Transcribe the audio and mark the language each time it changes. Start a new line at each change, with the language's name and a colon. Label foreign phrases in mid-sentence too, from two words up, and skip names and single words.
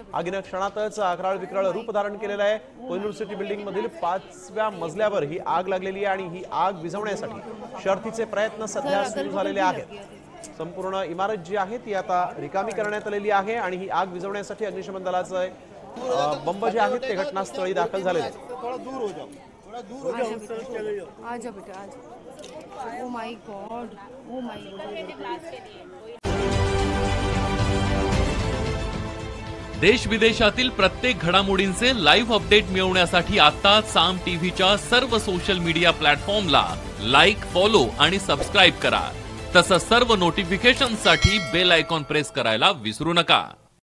Marathi: आगीने क्षणातच अकराळ विकराळ रूप धारण केलेलं आहे। कोहिनूर सिटी बिल्डिंग मधील 5व्या मजल्यावर ही आग लागलेली आहे आणि ही आग विझवण्यासाठी शर्थीचे प्रयत्न सध्या सुरू झालेले आहेत। संपूर्ण इमारत जी आहे ती आता रिकामी करण्यात आलेली आहे आणि ही आग विझवण्यासाठी अग्निशमन दलाचे बंब जे आहेत ते घटनास्थळी दाखल झालेले आहेत।
Hindi: थोड़ा दूर हो जाओ, थोड़ा दूर हो जाओ। आजा बेटा आजा।
English: Oh my God, oh my God.
Marathi: देश विदेशातील प्रत्येक घडामोडींचे
English: live update
Marathi: मिळवण्यासाठी आता साम टीव्हीच्या सर्व
English: social media
Marathi: प्लॅटफॉर्मला लाईक, फॉलो आणि सबस्क्राईब करा। तसंच सर्व नोटिफिकेशनसाठी
English: bell icon press
Marathi: करायला विसरू नका।